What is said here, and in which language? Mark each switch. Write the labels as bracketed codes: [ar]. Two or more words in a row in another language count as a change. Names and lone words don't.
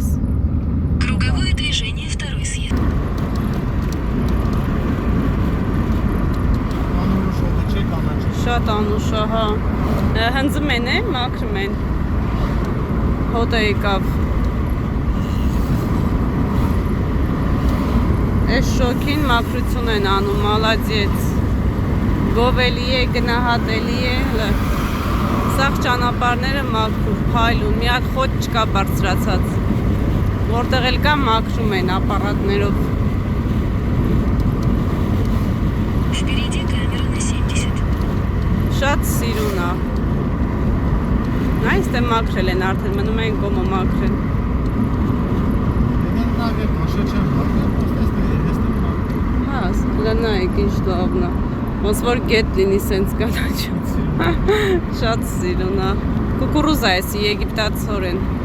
[ru] Круговое движение второй съезд. [hy] Շատ անուշ է, հա։ Հնձում են, մաքրում են։ Հոտը եկավ։ Այս շոքին մաքրություն են անում, մալադյեց։ Գովելի է, գնահատելի է, սաղ ճանապարհները մաքրում, փայլուն, մի հատ խոտ չկա բարձրացած։ Որտեղ էլ կա մաքրում են ապարատներով։ [ru] Впереди камера на 70. [hy] Շատ սիրուն է։ Այստեղ մաքրել են արդեն, մնում են կոմը մաքրել։ Հա, լնայեք ինչ լավն է։ Ոնց որ գետ լինի սենց կանաչ։ Շատ սիրուն է։ Կուկուրուզա է, եգիպտացորեն։